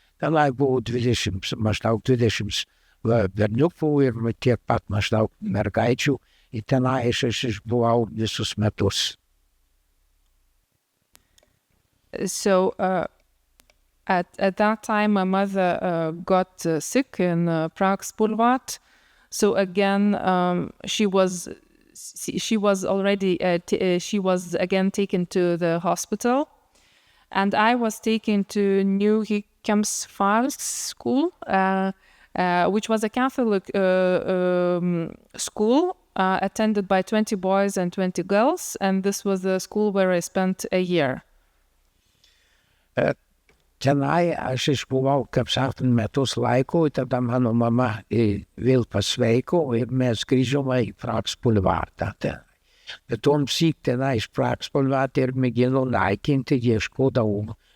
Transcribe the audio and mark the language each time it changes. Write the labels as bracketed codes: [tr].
[lt] Tenai buvo maždaug 20 berniukų ir tiek pat maždaug mergaičių, ir tenai aš išbuvau visus metus. [en] So at that time, my mother got sick in Pragsbulvat. So again, she was again taken to the hospital, and I was taken to New Kemsfars School, which was a Catholic school attended by 20 boys and 20 girls, and this was the school where I spent a year. [lt] Tenai aš išbuvau, kaip sakant, metus laiko, tada mano mama vėl pasveiko ir mes grįžome į Pragsbulvatą. Bet tuom syk tenai iš Pragsbulvatą ir mėgino naikinti, ieškodavau